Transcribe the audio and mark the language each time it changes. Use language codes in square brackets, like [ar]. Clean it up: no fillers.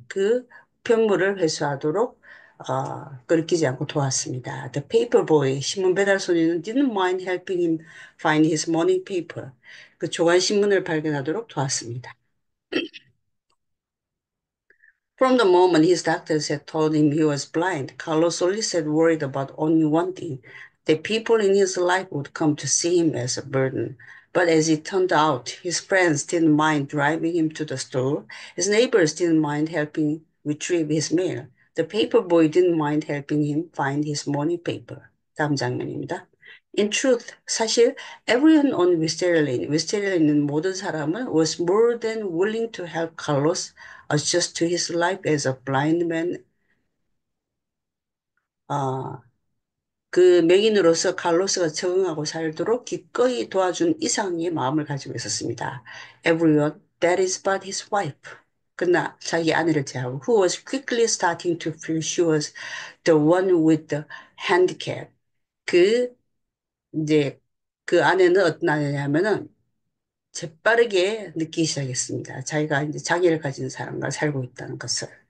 [ko] 그 편물을 회수하도록 끓기지 않고 도왔습니다. [en] The paper boy, [ko] 신문 배달 소리는 [en] didn't mind helping him find his morning paper. [ko] 그 조간 신문을 발견하도록 도왔습니다. [en] From the moment his doctors had told him he was blind, Carlos Solis had worried about only one thing, that people in his life would come to see him as a burden. But as it turned out, his friends didn't mind driving him to the store. His neighbors didn't mind helping retrieve his mail. The paper boy didn't mind helping him find his morning paper. [ko] 다음 장면입니다. [en] In truth, [ko] 사실 [en] everyone on Wisteria Lane [ko] 있는 모든 사람은 [en] was more than willing to help Carlos adjust to his life as a blind man. [ko] 그 맹인으로서 칼로스가 적응하고 살도록 기꺼이 도와준 이상의 마음을 가지고 있었습니다. [en] Everyone, that is but his wife. [ko] 그러나 자기 아내를 제하고 [en] who was quickly starting to feel she was the one with the handicap. [ko] 그 이제 그 아내는 어떤 아내냐면은 재빠르게 느끼기 시작했습니다. 자기가 이제 장애를 가진 사람과 살고 있다는 것을.